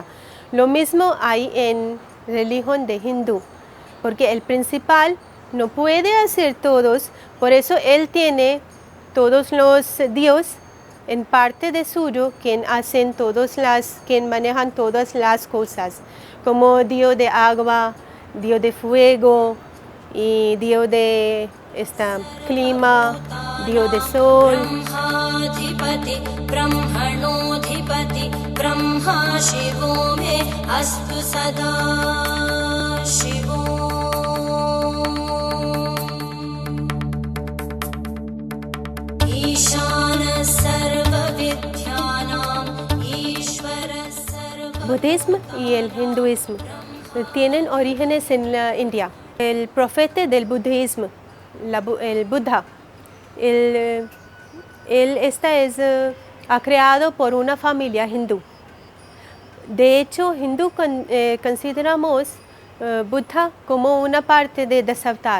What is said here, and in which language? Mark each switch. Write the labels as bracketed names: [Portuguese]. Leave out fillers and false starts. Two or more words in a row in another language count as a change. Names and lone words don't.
[Spanish] Lo mismo hay en religión de hindú, porque el principal no puede hacer todos, por eso él tiene todos los dioses en parte de suyo, quien manejan todas las cosas, como Dios de agua, Dios de fuego, y Dios de clima, Dios de sol. [Sanskrit] ब्रह्मणोऽधिपति ब्रह्मा शिवो मे अस्तु सदा शिवो ईशानः सर्वविद्यानाम् ईश्वरः [Spanish] Budismo y el hinduismo tienen orígenes en la India. El profeta del budismo, el Buda, él ha creado por una familia hindú. De hecho, consideramos Buda como una parte de Dasavatar.